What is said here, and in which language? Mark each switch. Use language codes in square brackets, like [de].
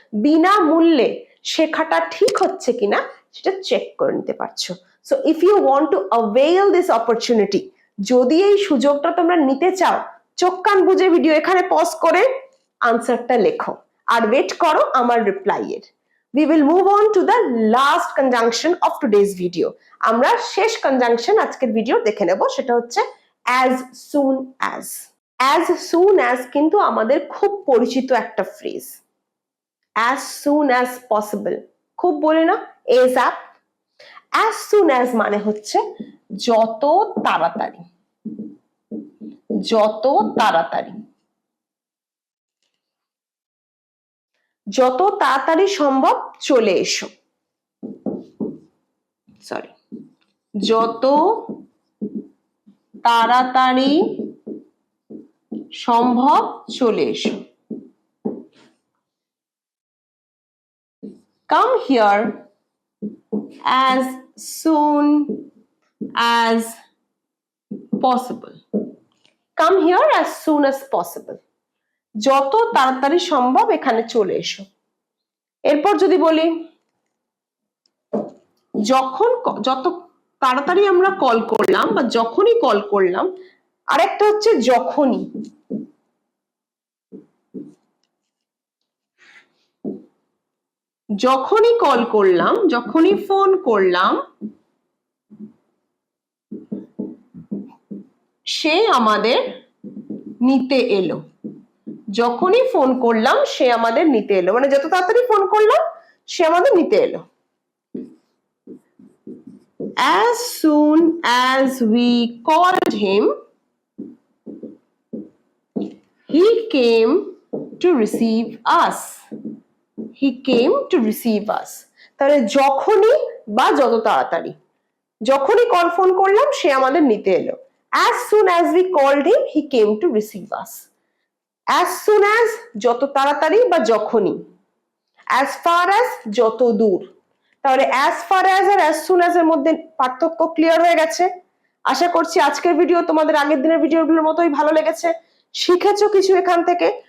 [bn] বিনামূল্যে শেখাটা ঠিক হচ্ছে কিনা সেটা চেক করে নিতে পারছো। [en] so if you want to avail this opportunity, [bn] যদি এই সুযোগটা তোমরা নিতে চাও, চোখ কান বুঝে ভিডিও এখানে পজ করে আনসারটা লেখো আর ওয়েট করো আমার রিপ্লাই এর। [en] We will move on to the last conjunction of today's video. [bn] আমরা শেষ conjunction আজকের ভিডিও দেখে নেব, সেটা হচ্ছে as soon as. As soon as কিন্তু আমাদের খুব পরিচিত একটা phrase. As soon as possible খুব বলি না, ASAP। As soon as মানে হচ্ছে যত তাড়াতাড়ি, যত তাড়াতাড়ি, যত তাড়াতাড়ি সম্ভব চলে এসো। সরি, যত তাড়াতাড়ি সম্ভব চলে এসো। [en] Come here as soon as possible. Come here as soon as possible. [bn] যত তাড়াতাড়ি সম্ভব এখানে চলে এসো। এরপর যদি বলি যখন, যত তাড়াতাড়ি আমরা কল করলাম বা যখনই কল করলাম, আরেকটা হচ্ছে যখনই। যখনই কল করলাম, যখনই ফোন করলাম, সে আমাদের নিতে এলো। যখনই ফোন করলাম সে আমাদের নিতে এলো, মানে যত তাড়াতাড়ি ফোন করলাম সে আমাদের নিতে এলো। [en] As soon as we called him, he came to receive us. He came to receive us. [bn] তাহলে যখনই বা যত তাড়াতাড়ি, যখনই কল ফোন করলাম সে আমাদের নিতে এলো। [en] As soon as we called him, he came to receive us. [bn] As soon as যত তাড়াতাড়ি বা যখনই, as far as যত দূর। তাহলে as far as আর as soon as এর মধ্যে পার্থক্য ক্লিয়ার হয়ে গেছে। আশা করছি আজকের ভিডিও তোমাদের আগের দিনের ভিডিওগুলোর মতোই ভালো লেগেছে, শিখেছো কিছু এখান থেকে।